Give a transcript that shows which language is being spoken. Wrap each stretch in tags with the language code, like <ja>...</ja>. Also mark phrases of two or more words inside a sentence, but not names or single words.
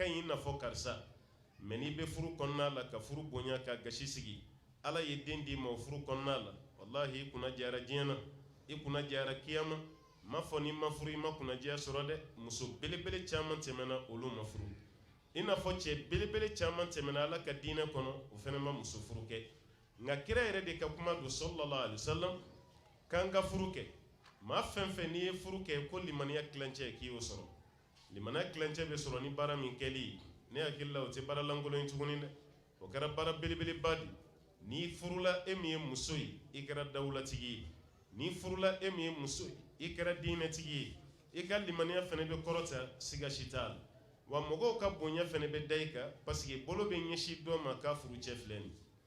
<bm>ɲi i n'a fɔ karisa mais n'i bɛ furu kɔnɔna la ka furu bonya ka gasi sigi ala ye den d'i ma o furu kɔnɔna la wallahi i kunna jara diɲɛ na i kunna jara kiyama ma fɔ ni ma furu i ma kunnajiya sɔrɔ dɛ muso belebele caman tɛmɛna olu ma furu i n'a fɔ cɛ belebele caman tɛmɛna ala ka diinɛ kɔnɔ o fana ma muso furu kɛ nka kira yɛrɛ de ka kuma don</bm> <ar>صلى الله عليه وسلم</ar> <bm>k'an ka furu kɛ maa fɛn fɛn n'i ye furu kɛ ko limaniya tilancɛ k'i y'o sɔrɔ limaniya tilancɛ bɛ sɔrɔ ni baara min kɛli ne hakili la o tɛ baara lankolon ye tuguni dɛ o kɛra baara belebeleba de n'i furula e min ye muso ye i kɛra dawulatigi ye n'i furula e min ye muso ye i kɛra diinɛtigi ye i ka limaniya fana bɛ kɔrɔta siga si t'a la wa mɔgɔw ka bonya fana bɛ da i kan</bm> <fr>parce que</fr> <bm>bolo bɛ ɲɛsin dɔ ma k'a furu cɛ filɛ nin</bm>